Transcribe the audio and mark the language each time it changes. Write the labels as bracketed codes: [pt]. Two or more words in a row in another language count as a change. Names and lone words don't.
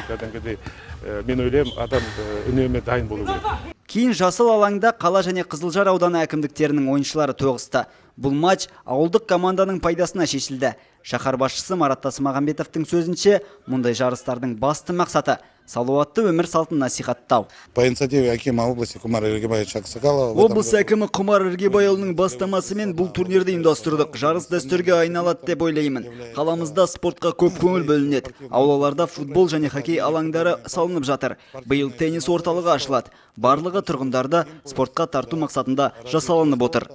[kk] Кәдімгідей мен ойлаймын, адам үнемі дайын болу керек. Кейін жасыл алаңда қала және Қызылжар ауданы әкімдіктерінің ойыншылары тоғысты. Бұл матч ауылдық команданың пайдасына шешілді. Шаһар басшысы Марат Тасмағамбетовтың сөзінше, мұндай жарыстардың басты мақсаты салауатты өмір салтын насихаттау. [ru] По инициативе акима области Кумара Иргибаевича Аксакалова. [kk] Облыс әкімі Құмар Иргибайұлының бастамасымен бұл турнирді ұйымдастырдық. Жарыс дәстүрге айналады деп ойлаймын. Қаламызда спортқа көп көңіл бөлінеді. Аулаларда футбол және хоккей алаңдары салынып жатыр. Биыл теннис орталығы ашылады. Барлығы тұрғындарды спортқа тарту мақсатында жасалынып отыр.